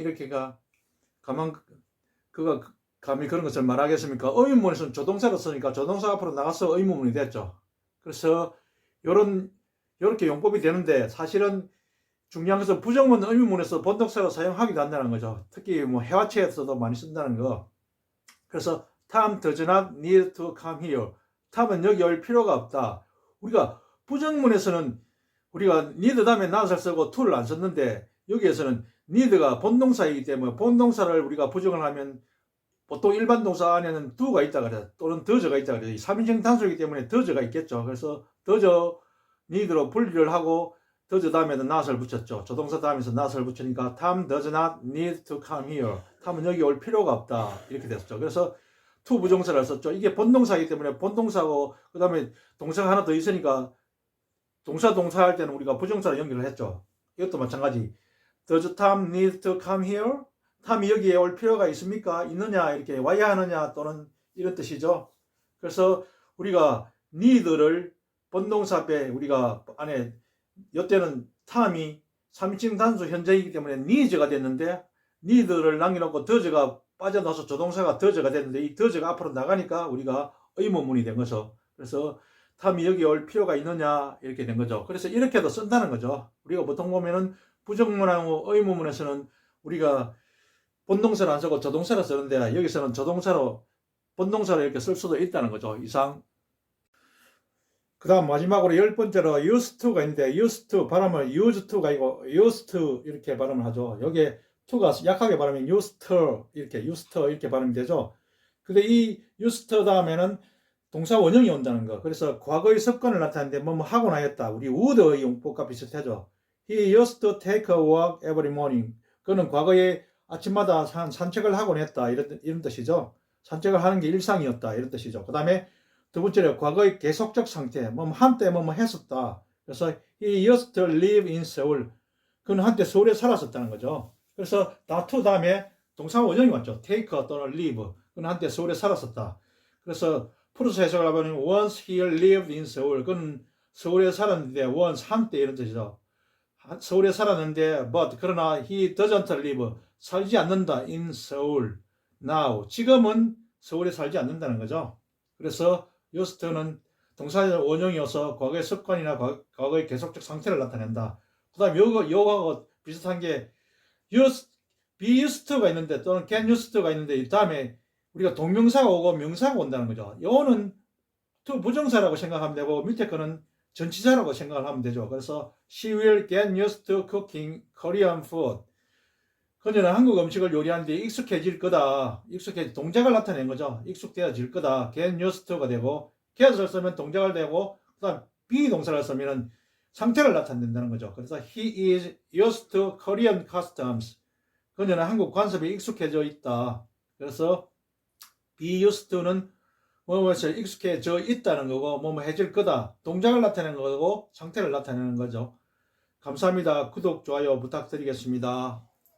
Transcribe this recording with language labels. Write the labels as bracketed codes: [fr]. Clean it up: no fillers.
[ko] 이렇게가 그가 감히 그런 것을 말하겠습니까? 의문문에서는 조동사로 쓰니까 조동사 앞으로 나가서 의문문이 됐죠. 그래서 요렇게 용법이 되는데 사실은 중요한 것은 부정문 의문문에서 본동사로 사용하기도 한다는 거죠. 특히 뭐 회화체에서도 많이 쓴다는 거. [en] 그래서 Tom does not need to come here. [ko] 탐은 여기 올 필요가 없다. 우리가 부정문에서는 우리가 need 다음에 not을 쓰고 to를 안 썼는데 여기에서는 need가 본동사이기 때문에 본동사를 우리가 부정을 하면 보통 일반 동사 안에는 do가 있다 그래요. 또는 does가 있다 그래요. 3인칭 단수이기 때문에 does가 있겠죠. 그래서 does, need로 분리를 하고 does 다음에는 not을 붙였죠. [en] 조동사 다음에서 not을 붙이니까 Tom does not need to come here. [ko] 탐은 여기 올 필요가 없다. 이렇게 됐었죠. 그래서 to 부정사를 썼죠. 이게 본동사이기 때문에 본동사고 그 다음에 동사가 하나 더 있으니까 동사 할 때는 우리가 부정사로 연결을 했죠. 이것도 마찬가지. [en] Does Tom need to come here? [ko] 탐이 여기에 올 필요가 있습니까? 있느냐? 이렇게 와야 하느냐? 또는 이런 뜻이죠. 그래서 우리가 need를 본동사 앞에 우리가 안에 이때는 탐이 3인칭 단수 현재이기 때문에 needs가 됐는데 need를 남겨놓고 does가 빠져나와서 조동사가 does가 됐는데 이 does가 앞으로 나가니까 우리가 의문문이 된 거죠. 그래서 탐이 여기 올 필요가 있느냐 이렇게 된 거죠. 그래서 이렇게도 쓴다는 거죠. 우리가 보통 보면은 부정문하고 의문문에서는 우리가 본동사를 안 쓰고 조동사를 쓰는데 여기서는 조동사로 본동사를 이렇게 쓸 수도 있다는 거죠. 이상. 그 다음 마지막으로 10번째로 used to가 있는데 used to 발음을 used to가 아니고 used to 이렇게 발음을 하죠. 여기에 to가 약하게 발음하면 used to 이렇게 발음이 되죠. 근데 이 used to 다음에는 동사 원형이 온다는 거. 그래서 과거의 습관을 나타내는데 뭐 하고 나였다. 우리 would의 용법과 비슷하죠. [en] He used to take a walk every morning. [ko] 그는 과거에 아침마다 산책을 하곤 했다. 이런 뜻이죠. 산책을 하는 게 일상이었다. 이런 뜻이죠. 그 다음에 두 번째로 과거의 계속적 상태. 한때 했었다. [en] 그래서 he used to live in Seoul. [ko] 그는 한때 서울에 살았었다는 거죠. 그래서 to 다음에 동사 원형이 왔죠. [en] take 또는 live. [ko] 그는 한때 서울에 살았었다. [en] 그래서 풀어서 해석을 하면 once he lived in Seoul. [ko] 그는 서울에 살았는데 once 한때 이런 뜻이죠. [en] 서울에 살았는데 but 그러나 he doesn't live. [ko] 살지 않는다 in Seoul. [en] now. [ko] 지금은 서울에 살지 않는다는 거죠. 그래서 used는 동사 원형이어서 과거의 습관이나 과거의 계속적 상태를 나타낸다. 그 다음에 요거하고 비슷한 게 be used to가 있는데 또는 get used to가 있는데 이 다음에 우리가 동명사가 오고 명사가 온다는 거죠. 요거는 to 부정사라고 생각하면 되고 밑에 거는 전치사라고 생각을 하면 되죠. [en] 그래서 she will get used to cooking Korean food. [ko] 그녀는 한국 음식을 요리하는데 익숙해질 거다. 동작을 나타낸 거죠. 익숙되어질 거다. get used to가 되고 get을 쓰면 동작을 되고 그다음 be 동사를 쓰면 상태를 나타낸다는 거죠. [en] 그래서 he is used to Korean customs. [ko] 그녀는 한국 관습에 익숙해져 있다. 그래서 be used to는 뭐뭐에 익숙해져 있다는 거고 해질 거다. 동작을 나타내는 거고 상태를 나타내는 거죠. 감사합니다. 구독, 좋아요 부탁드리겠습니다.